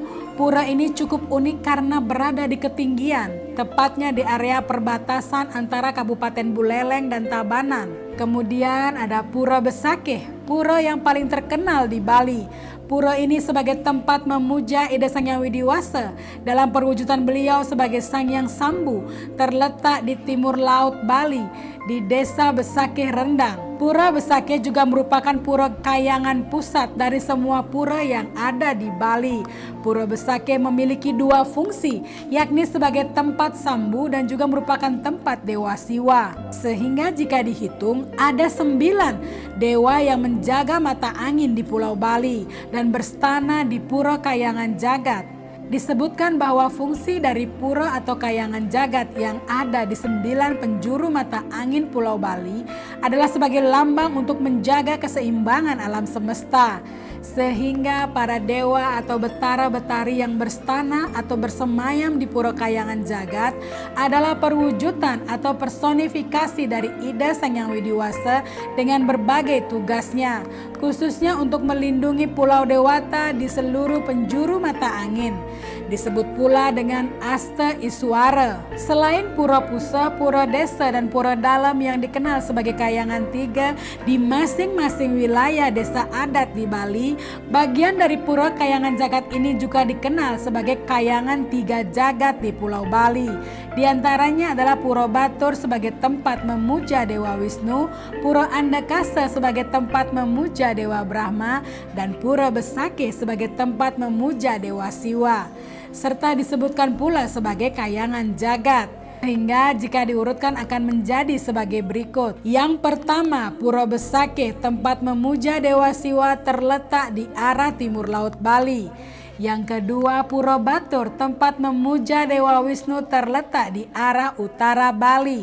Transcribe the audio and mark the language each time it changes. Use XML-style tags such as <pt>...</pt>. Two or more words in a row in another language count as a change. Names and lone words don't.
<id>Pura ini cukup unik karena berada di ketinggian, tepatnya di area perbatasan antara Kabupaten Buleleng dan Tabanan. Kemudian ada Pura Besakeh, pura yang paling terkenal di Bali. Pura ini sebagai tempat memuja Ida Sang Hyang Widiwasa dalam perwujudan beliau sebagai Sang Hyang Sambu, terletak di timur laut Bali di Desa Besakeh Rendang. Pura Besakeh juga merupakan pura kayangan pusat dari semua pura yang ada di Bali. Pura Besakeh memiliki dua fungsi, yakni sebagai tempat sambu dan juga merupakan tempat Dewa Siwa. Sehingga jika dihitung ada 9 dewa yang menjaga mata angin di Pulau Bali dan berstana di Pura Kayangan Jagat. Disebutkan bahwa fungsi dari pura atau kayangan jagat yang ada di 9 penjuru mata angin Pulau Bali adalah sebagai lambang untuk menjaga keseimbangan alam semesta. Sehingga para dewa atau betara-betari yang berstana atau bersemayam di pura kayangan jagat adalah perwujudan atau personifikasi dari Ida Sang Hyang Widiwasa dengan berbagai tugasnya, khususnya untuk melindungi Pulau Dewata di seluruh penjuru mata angin. Disebut pula dengan Asta Iswara. Selain Pura Pusa, Pura Desa, dan Pura Dalam yang dikenal sebagai kayangan tiga di masing-masing wilayah desa adat di Bali, bagian dari Pura Kayangan Jagat ini juga dikenal sebagai kayangan tiga jagat di Pulau Bali. Di antaranya adalah Pura Batur sebagai tempat memuja Dewa Wisnu, Pura Andakasa sebagai tempat memuja Dewa Brahma, dan Pura Besakeh sebagai tempat memuja Dewa Siwa. Serta disebutkan pula sebagai kayangan jagat. Hingga jika diurutkan akan menjadi sebagai berikut. Yang pertama, Pura Besakeh tempat memuja Dewa Siwa terletak di arah timur laut Bali. Yang kedua, Pura Batur tempat memuja Dewa Wisnu terletak di arah utara Bali.</id>